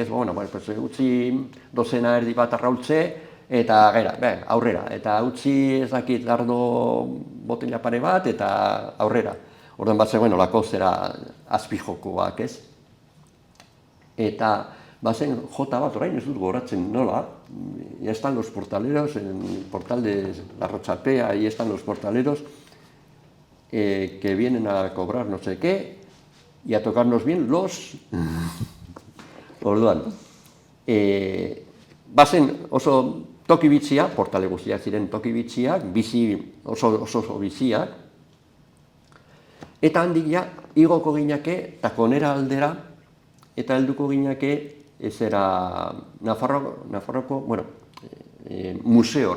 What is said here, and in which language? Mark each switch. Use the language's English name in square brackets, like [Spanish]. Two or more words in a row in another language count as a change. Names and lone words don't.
[Basque] Utzi dozena erdi bat arraultze, eta aurrera. Eta utzi ez dakit ardo botella pare bat, eta aurrera. Orduan bat zegoen olako azpijokoak, ez? Eta bazen jota bat, orain ez dut goratzen nola, [Spanish] ya están los portaleros, en el portal de la Rotxapea, ahí están los portaleros que vienen a cobrar no sé qué, y a tocarnos bien los... [Basque] Orduan, bazen oso toki bitxiak, portale guztiak ziren toki bitxiak, oso biziak, eta handik ja, igoko ginake, takonera aldera, eta helduko ginake, ezera Nafarroko, museora.